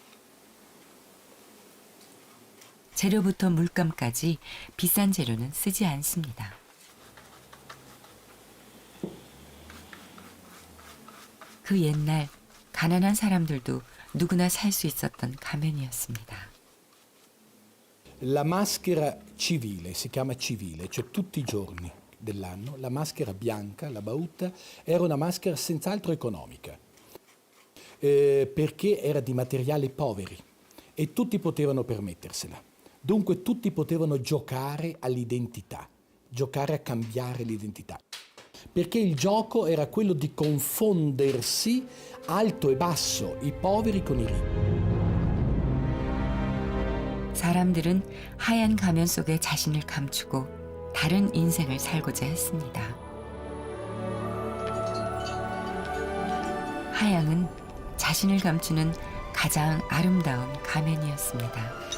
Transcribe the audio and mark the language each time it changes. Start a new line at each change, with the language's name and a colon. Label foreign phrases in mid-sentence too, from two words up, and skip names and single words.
Korean: 재료부터 물감까지 비싼 재료는 쓰지 않습니다. 그 옛날 가난한 사람들도 누구나 살 수 있었던 가면이었습니다.
Italian: La maschera civile, si chiama civile, cioè tutti i giorni dell'anno, la maschera bianca, la bauta, era una maschera senz'altro economica, perché era di materiali poveri e tutti potevano permettersela. Dunque tutti potevano giocare all'identità, giocare a cambiare l'identità. Perché il gioco era quello di confondersi alto e basso, i poveri con i ricchi.
Korean: 사람들은 하얀 가면 속에 자신을 감추고 다른 인생을 살고자 했습니다. 하양은 자신을 감추는 가장 아름다운 가면이었습니다.